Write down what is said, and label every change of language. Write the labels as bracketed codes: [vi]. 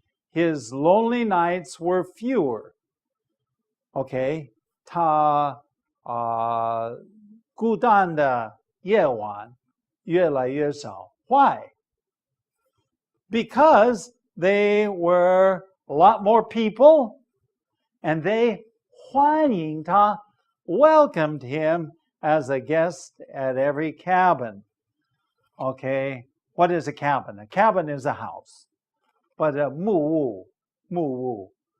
[en] his lonely nights were fewer. [zh] OK， 他孤单的夜晚越来越少。 [en] Why? Because they were a lot more people, and they [zh] 欢迎他 [en] welcomed him as a guest at every cabin. Okay, what is a cabin? A cabin is a house, but a 木屋.